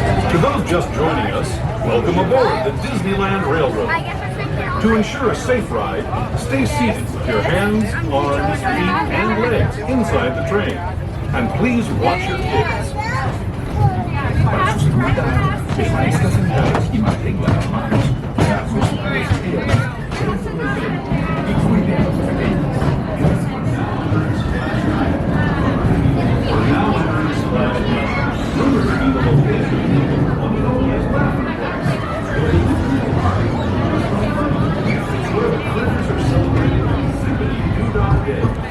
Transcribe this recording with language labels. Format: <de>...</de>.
<en>To those just joining us, welcome aboard the Disneyland Railroad. To ensure a safe ride, stay seated with your hands, arms, feet, and legs inside the train. And please watch your kids.</en> <es>Para su seguridad, permanezca sentados y mantenga las manos, brazos, pies y piernas dentro del tren y cuide a los pequeños.</es> <en>We're now entering Splash Mountain. Rumors be the location of one known as Matterhorn Mountain. Where the critters are celebrating Zippity Doo Dah Day.</en>